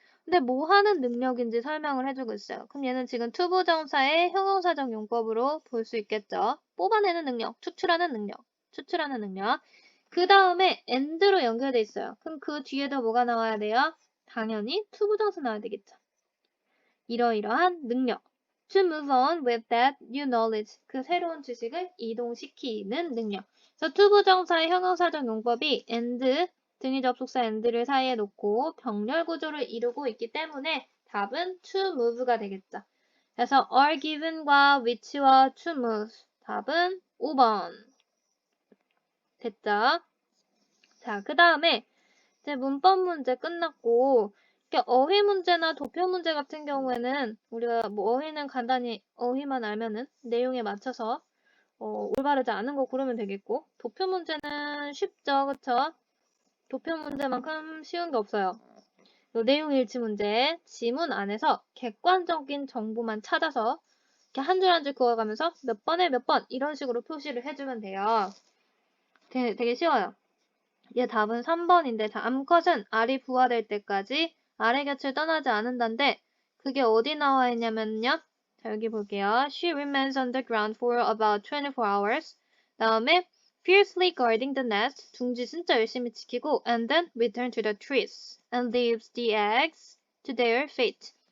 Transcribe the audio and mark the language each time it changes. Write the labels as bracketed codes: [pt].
[ko] 근데 뭐 하는 능력인지 설명을 해주고 있어요. 그럼 얘는 지금 투부정사의 형용사적 용법으로 볼 수 있겠죠. 뽑아내는 능력, 추출하는 능력. 그 다음에 and로 연결돼 있어요. 그럼 그 뒤에도 뭐가 나와야 돼요? 당연히 투부정사 나와야 되겠죠. 이러이러한 능력. [en] To move on with that new knowledge. [ko] 그 새로운 지식을 이동시키는 능력. 그래서 투부정사의 형용사적 용법이 and, 등위 접속사 and를 사이에 놓고 병렬 구조를 이루고 있기 때문에 답은 [en] to move [ko] 가 되겠죠. 그래서 are given과 which와 to move. 답은 5번. 됐죠? 자, 그 다음에 이제 문법 문제 끝났고, 이렇게 어휘 문제나 도표 문제 같은 경우에는 우리가 뭐 어휘는 간단히 어휘만 알면은 내용에 맞춰서 올바르지 않은 거 고르면 되겠고, 도표 문제는 쉽죠, 그쵸? 도표 문제만큼 쉬운 게 없어요. 요 내용 일치 문제, 지문 안에서 객관적인 정보만 찾아서 이렇게 한 줄 한 줄 그어가면서 몇 번에 몇 번 이런 식으로 표시를 해주면 돼요. 되게 쉬워요. 얘 답은 3번인데, 자, 암컷은 알이 부화될 때까지 알의 곁을 떠나지 않는다인데, 그게 어디 나와 있냐면요. 자, 여기 볼게요. [en] She remains on the ground for about 24 hours. [ko] 다음에 [en] fiercely guarding the nest. [ko] 둥지 진짜 열심히 지키고, [en] and then return to the trees and leaves the eggs to their fate.